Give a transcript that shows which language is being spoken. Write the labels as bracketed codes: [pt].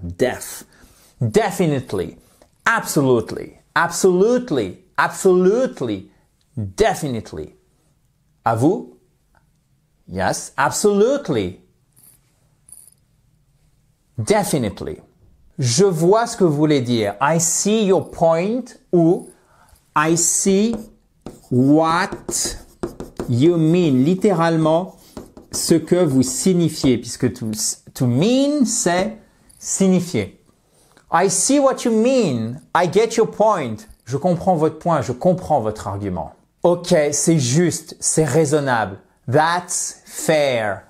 [en] Def. Definitely. Absolutely. Absolutely. Absolutely. Definitely. [fr] À vous? [en] Yes, absolutely. Definitely. [fr] Je vois ce que vous voulez dire. [en] I see your point [fr] ou [en] I see what you mean. [fr] Littéralement, ce que vous signifiez, puisque to mean, c'est signifier. [en] I see what you mean. I get your point. [fr] Je comprends votre point, je comprends votre argument. Ok, c'est juste, c'est raisonnable. [en] That's fair.